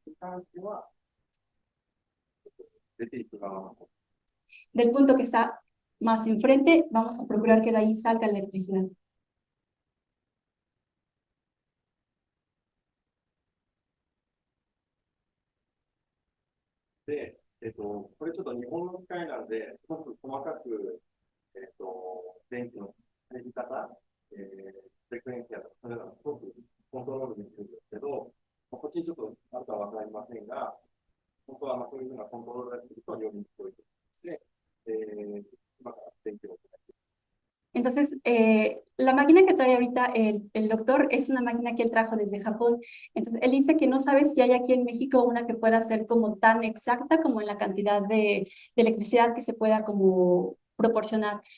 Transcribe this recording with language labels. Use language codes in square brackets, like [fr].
[ja] に関しては、出ていく側の方。 [es] Del punto que está más enfrente, vamos a procurar que de ahí salga la electricidad. [ja] で、これちょっと日本の機械なので、すごく細かく、電気の入り方、フレクエンシアとか、それらすごくコントロールできるんですけど、こっちにちょっとあるかわかりませんが、本当はそういうふうなコントロールができると読みにくいですね。今から電気を。 [es] Entonces, la máquina que trae ahorita el doctor es una máquina que él trajo desde Japón. Entonces, él dice que no sabe si hay aquí en México una que pueda ser como tan exacta como en la cantidad de electricidad que se pueda como proporcionar.